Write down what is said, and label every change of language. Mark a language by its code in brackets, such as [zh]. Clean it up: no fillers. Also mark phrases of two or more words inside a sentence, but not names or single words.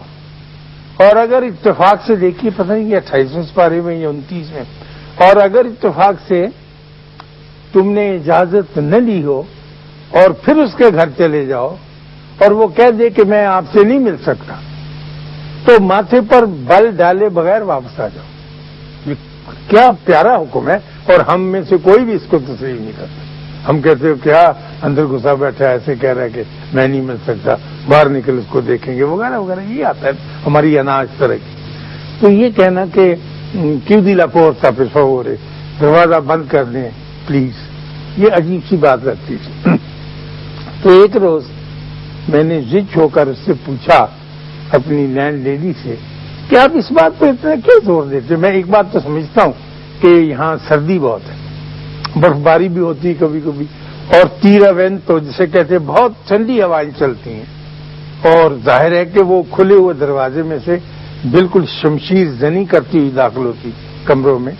[ur] اور اگر اتفاق سے دیکھیے، پتہ نہیں یہ 28ویں پارے میں یا 29 میں، اور اگر اتفاق سے تم نے اجازت نہ لی ہو اور پھر اس کے گھر چلے جاؤ اور وہ کہہ دے کہ میں آپ سے نہیں مل سکتا، تو ماتھے پر بل ڈالے بغیر واپس آ جاؤ۔ یہ کیا پیارا حکم ہے، اور ہم میں سے کوئی بھی اس کو تسلیم نہیں کرتا۔ ہم کہتے ہو کیا اندر گھسا بیٹھا ہے، ایسے کہہ رہا ہے کہ میں نہیں مل سکتا، باہر نکل اس کو دیکھیں گے وغیرہ وغیرہ، یہ آتا ہے ہماری اناج طرح کی۔ [it] تو یہ کہنا کہ chiudi la porta per favore، [ur] دروازہ بند کر دیں پلیز، یہ عجیب سی بات لگتی تھی۔ تو ایک روز میں نے زچ ہو کر اس سے پوچھا، اپنی لینڈ لیڈی سے، کہ آپ اس بات پہ اتنا کیوں زور دیتے؟ میں ایک بات تو سمجھتا ہوں کہ یہاں سردی بہت ہے، برفباری بھی ہوتی ہے کبھی کبھی، اور [it] tira vento [ur] جسے کہتے ہیں، بہت ٹھنڈی ہوائیں چلتی ہیں، اور ظاہر ہے کہ وہ کھلے ہوئے دروازے میں سے بالکل شمشیر زنی کرتی ہوئی داخل ہوتی کمروں میں۔